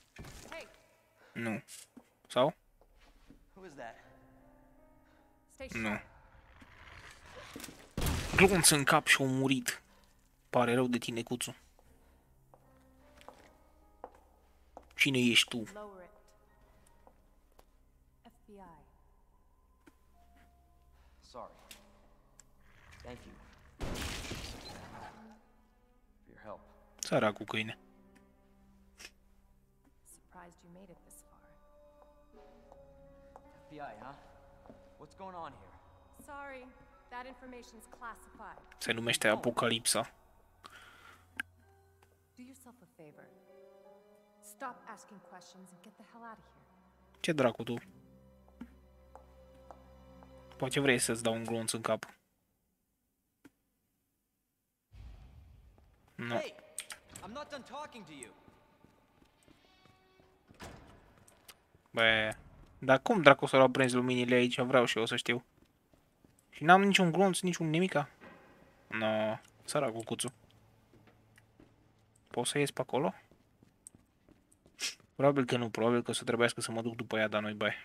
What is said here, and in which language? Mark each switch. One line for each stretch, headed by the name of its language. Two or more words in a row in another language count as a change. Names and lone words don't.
Romanian: Nu. Sau? Nu. Glonț în cap și-a murit. Pare rău de tine, Cuțu. Cine ești tu?
English: Sorry. Thank you. For your help.
Romanian: Săracul câine.
English: Surprised you made it this far. FBI, huh? What's going on here? Sorry, that information's classified.
Romanian: Se numește Apocalipsa.
English: Do yourself a favor. Stop asking questions and get the hell out of here.
Romanian: Ce dracu tu? Poate vrei să-ți dau un glonț în cap. Nu.
English: Hey, I'm not done talking to you.
Romanian: Bă, Dar cum dracu să l-au prins luminile aici? Vreau și eu să știu. Și n-am niciun glonț, niciun nimica. No, săracul cuțu. Pot să ies pe acolo? Probabil că nu, probabil că o să trebuiască să mă duc după ea, dar nu-i bai.